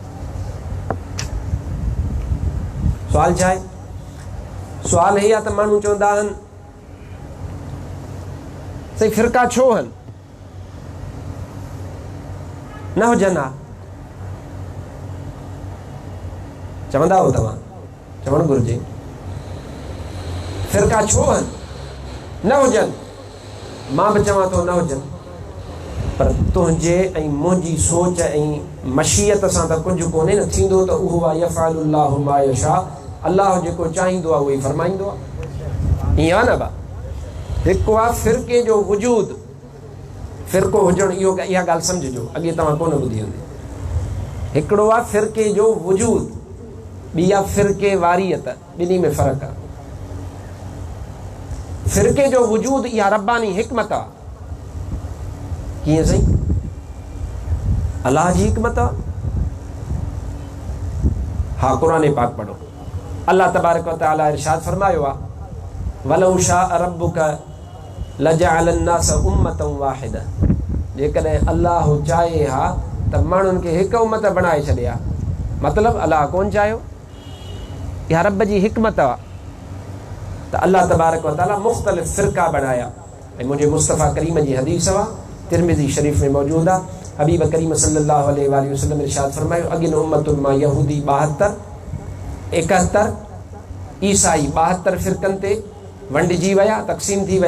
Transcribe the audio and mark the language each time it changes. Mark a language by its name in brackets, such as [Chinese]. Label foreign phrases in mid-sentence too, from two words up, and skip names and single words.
[Sindhi] सुवाल छा आहे सुवाल हे आहे त माण्हू चवंदा आहिनि साईं फ़िरका छो आहिनि न हुजनि हा चवंदा हो तव्हां चवणु घुरिजे फ़िरका छो आहिनि न हुजनि मां बि चवां थो न हुजनि पर तुंहिंजे ऐं मुंहिंजी सोच ऐं मशीयत सां त कुझु कोन्हे न थींदो त उहो आहे [Arabic] يفعل الله ما يشاء [Sindhi] अल्लाह जेको चाहींदो आहे उहो ई फरमाईंदो आहे ईअं आहे न भाउ हिकु आहे फ़िरके जो वजूद फ़िरको हुजणु इहो इहा ॻाल्हि सम्झिजो अॻे तव्हां कोन ॿुधी हूंदी हिकिड़ो आहे फ़िरके जो वजूद ॿी आहे फ़िरके वारियत ॿिन्ही में फ़र्क़ु आहे फ़िरके जो वजूद इहा रब्बानी हिकमत आहे कीअं साईं अल्लाह जी हिकमत आहे हा क़ुर पाक पढ़ो [Arabic] الله تبارك و تعالى [Sindhi] इरशाद फरमायो आहे [Arabic] ولو شاء ربك لجعل الناس أمة واحدة [Sindhi] जेकॾहिं अल्लाह चाहे हा त माण्हुनि खे हिकु उम्मत बणाए छॾे हा मतिलबु अल्लाह कोन चाहियो इहा रब जी हिकमत आहे त [Arabic] الله تبارك و تعالى [Sindhi] मुख़्तलिफ़ फ़िरका बणाया ऐं मुंहिंजे मुस्तफ़ा करीम जी हदीस आहे, तिरमिज़ी शरीफ़ में मौजूद आहे। हबीब करीम [Arabic] صلى الله عليه وسلم [Sindhi] इरशाद फरमायो, अॻिन उम्मतुनि मां यहूदी 72, 71, ईसाई 72 फ़िरक़नि ते वंडिजी विया, तक़सीम थी विया।